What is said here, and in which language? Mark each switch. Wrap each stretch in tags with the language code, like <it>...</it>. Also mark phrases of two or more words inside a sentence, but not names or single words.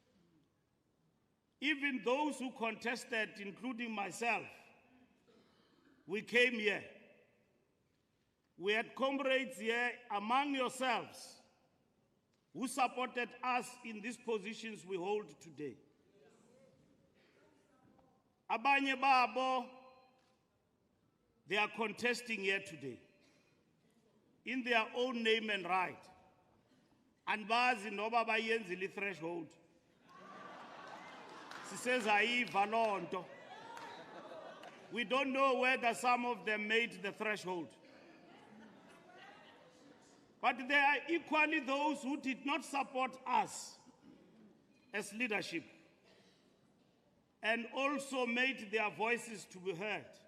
<en>Even those who contested, including myself, we came here we had comrades here among yourselves who supported us in these positions we hold today.</en> <xh>Abanye babo,</xh> <en>they are contesting here today in their own name and right.</en> <xh>And bazi noba bayenzile threshold.</xh> <en>She says</en> <xh>ayiva lonto.</xh> <en>We don't know whether some of them made the threshold. But there are equally those who did not support us as leadership and also made their voices to be heard.</en>